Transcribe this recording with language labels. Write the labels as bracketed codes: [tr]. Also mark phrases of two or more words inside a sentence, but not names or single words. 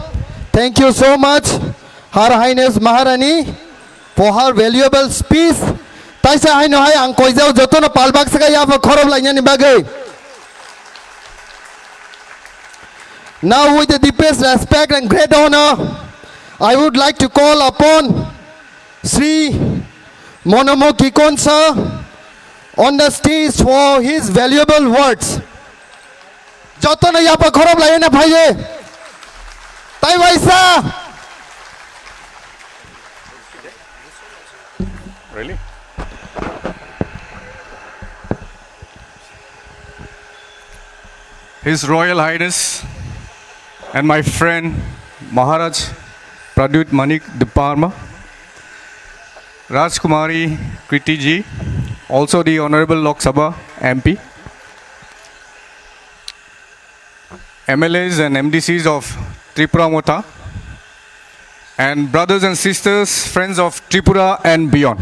[en] Thank you so much, Her Highness Maharani, for her valuable speech. [trp] Taisa hai no hai ang koizau jotono palbak sakai yafa khorob lai ni bagai. [en] Now with the deepest respect and great honor, I would like to call upon Sri Monomo Kikon sir on the stage for his valuable words. [trp] Jotono yapa khorob lai na bhaiye. Tai waisa. [en] Really? His Royal Highness and my friend Maharaj Pradyut Manik Diparma, Rajkumari Kriti ji, also the Honorable Lok Sabha MP, MLAs and MDCs of Tripura Mota, and brothers and sisters, friends of Tripura and beyond.